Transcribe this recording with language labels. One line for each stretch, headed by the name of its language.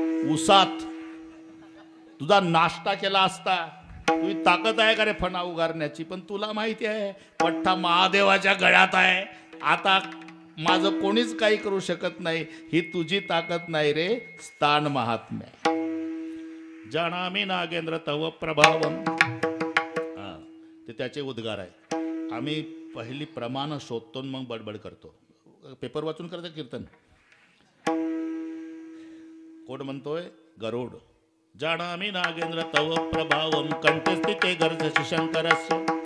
Marathi: उसात तुझा नाश्ता केला असता. तुझी ताकद आहे का रे फणा उगारण्याची? पण तुला माहिती आहे पठ्ठा महादेवाच्या गळ्यात आहे. आता माझं कोणीच काही करू शकत नाही. ही तुझी ताकद नाही रे, स्थान महात्म्य.
Sanskrit: जाणामी नागेंद्र तव प्रभावम.
Marathi: ते त्याचे उद्गार आहे. आम्ही पहिली प्रमाण शोधतो मग बडबड करतो. पेपर वाचून करतं कीर्तन. कोण म्हणतोय? गरुड.
Sanskrit: जाणामी नागेंद्र तव प्रभावम कंठस्थिते गर्जसि शंकरस्य.